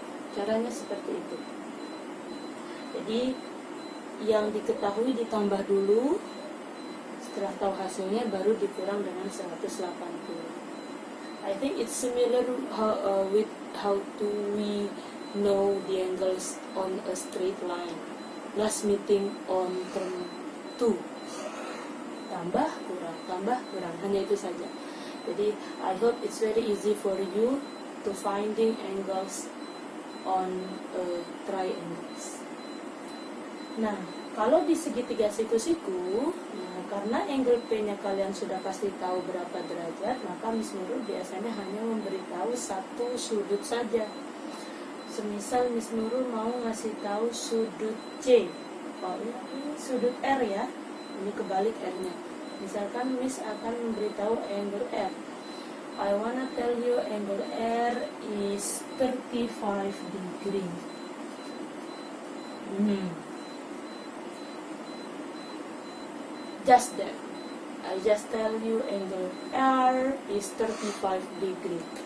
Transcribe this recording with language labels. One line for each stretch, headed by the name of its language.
Indonesian: Caranya seperti itu. Jadi yang diketahui ditambah dulu, setelah tahu hasilnya baru dikurang dengan 180.
English: I think it's similar with how to we know the angles on a straight line. Last meeting on term 2.
Indonesian: Tambah, kurang. Hanya itu saja. Jadi,
English: I hope it's very easy for you to finding angles on triangles.
Indonesian: Nah, kalau di segitiga siku-siku, nah, karena angle P-nya kalian sudah pasti tahu berapa derajat, maka Miss Nurul biasanya hanya memberitahu satu sudut saja. Semisal Miss Nurul mau ngasih tahu sudut C, oh ini sudut R ya, ini kebalik R-nya. Misalkan Miss akan memberitahu angle R.
English: I wanna tell you angle R is 35 degree. Just that. I just tell you angle R is 35 degree.